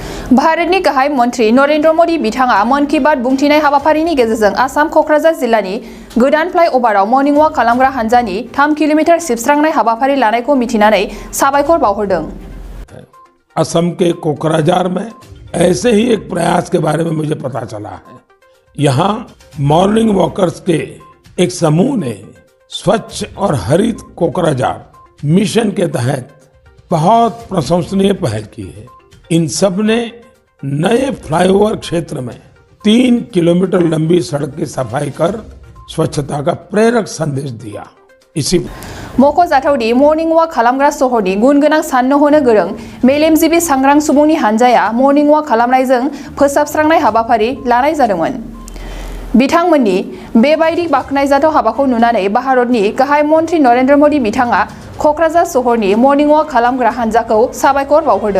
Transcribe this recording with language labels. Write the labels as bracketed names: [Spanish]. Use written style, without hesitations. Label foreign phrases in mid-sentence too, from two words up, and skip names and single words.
[Bodo] भारतनि गाहाय मन्थ्रि नरेन्द्र मोदी बिथाङा मन की बात बुंथिनाय हाबाफारिनि गेजेरजों आसाम क'क्राझार जिल्लानि गोदान फ्लाइअभाराव [English] morning walk [Bodo] खालामग्रा हान्जानि 3 किल'मिटार सिबस्रांनाय हाबाफारि लानायखौ मिथिनानै साबायखर बावहरदों। [Hindi] असम के कोकराझार में ऐसे ही एक प्रयास के बारे में मुझे पता चला है। यहाँ [English] morning walkers [Hindi] के एक समूह ने स्वच्छ और हरित कोकराझार मिशन के तहत बहुत प्रशंसनीय पहल की है। इन सब ने नए फ्लाईओवर क्षेत्र में 3 किलोमीटर लंबी सड़क की सफाई कर स्वच्छता का प्रेरक संदेश दिया। इसी [Bodo] मख'जाथावदि [English] morning walk [Bodo] खालामग्रा सहरनि गुन गोनां साननो हनो गोरों मेलेमजिबि सांग्रां सुबुंनि हानजाया [English] morning walk [Bodo] खालामनायजों फोसाबस्रांनाय हाबाफारि लानाय जादोंमोन। बिथांमोननि बेबायदि बाख्नायजाथाव हाबाखौ नुनानै भारतनि गाहाय मन्थ्रि नरेन्द्र मोदी बिथाङा क'क्राझार सहरनि [English] morning walk [Bodo] खालामग्रा हानजाखौ साबायखर बावहरदों।